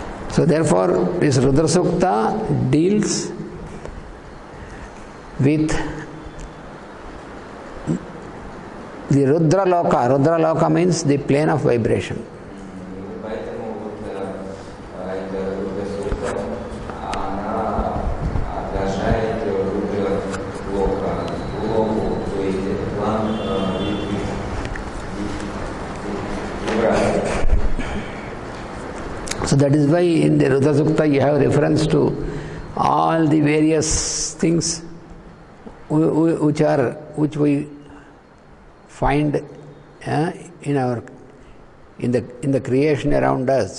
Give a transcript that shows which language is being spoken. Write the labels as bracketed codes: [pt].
[en] So therefore, this Rudrasukta deals with the Rudra Loka. Rudra Loka means the plane of vibration. [ru] Поэтому вот эта Рудрасукта, она отражает Рудра Локу, то есть план вибрации. [en] So that is why in the Rudrasukta you have reference to all the various things which we find in the creation around us.